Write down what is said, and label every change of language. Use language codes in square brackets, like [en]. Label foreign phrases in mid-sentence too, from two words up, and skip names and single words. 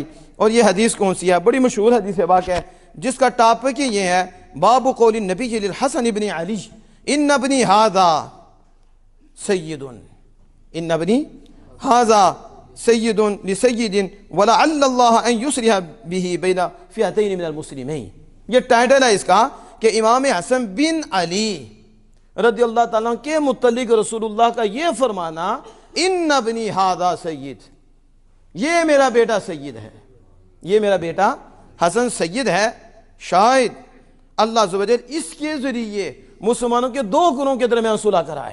[ur] اور یہ حدیث کون سی ہے؟ بڑی مشہور حدیث پاک ہے جس کا ٹاپک یہ ہے, [ar] باب قول النبی للحسن ابن علی ان ابنی ھذا سید, ان ابنی ھذا سید لسید ولعل اللہ ان یصلح به بین فئتین من المسلمین. [ur] یہ ٹائٹل ہے اس کا کہ امام حسن بن علی [ar] رضی اللہ تعالیٰ [ur] کے متعلق رسول اللہ کا یہ فرمانا, [ar] ان ابنی ھذا سید, [ur] یہ میرا بیٹا سید ہے, یہ میرا بیٹا حسن سید ہے, شاید اللہ [ar] عز و جل [ur] اس کے ذریعے مسلمانوں کے دو گروہوں کے درمیان صلح کرائے.